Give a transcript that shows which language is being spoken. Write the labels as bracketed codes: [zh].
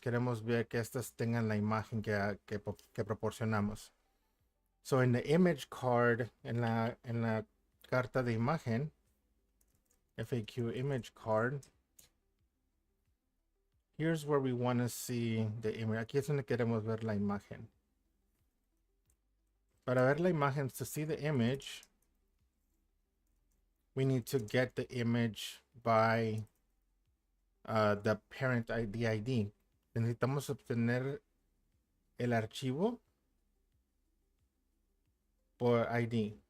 [es] Queremos ver que estas tengan la imagen que proporcionamos. [en] So in the image card, [es] en la carta de imagen, [en] FAQ image card, here's where we want to see the image. [es] Aquí es donde queremos ver la imagen. Para ver la imagen, [en] to see the image, we need to get the image by the parent ID. [es] Necesitamos obtener el archivo por ID.